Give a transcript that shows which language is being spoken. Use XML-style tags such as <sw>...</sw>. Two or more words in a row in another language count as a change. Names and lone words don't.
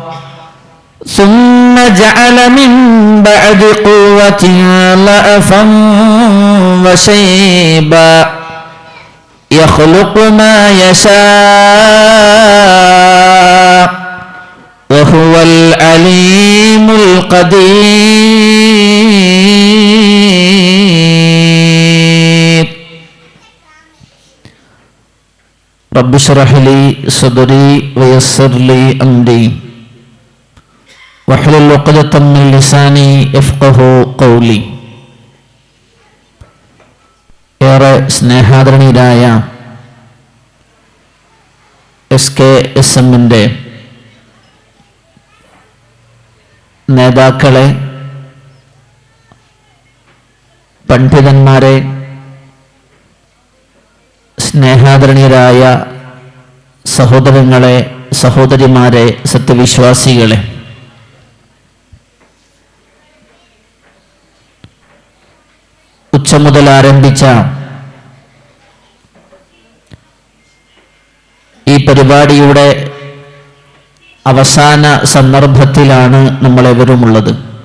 <ar>ثم جعل من بعد قوة ضعفا وشيبا يخلق ما يشاء وهو العليم القدير. رب اشرح لي صدري ويسر لي أمري واحلل عقدة من لساني يفقهوا قولي.</ar> <ml>ഏറെ സ്നേഹാദരണീയരായ SKSM-ന്റെ നേതാക്കളെ, പണ്ഡിതന്മാരെ, സ്നേഹാദരണീയരായ സഹോദരങ്ങളെ, സഹോദരിമാരെ, സത്യവിശ്വാസികളെ, ഉച്ച മുതൽ ആരംഭിച്ച ഈ പരിപാടിയുടെ അവസാന സന്ദർഭത്തിലാണ് നമ്മളെവരുമുള്ളത്.</ml>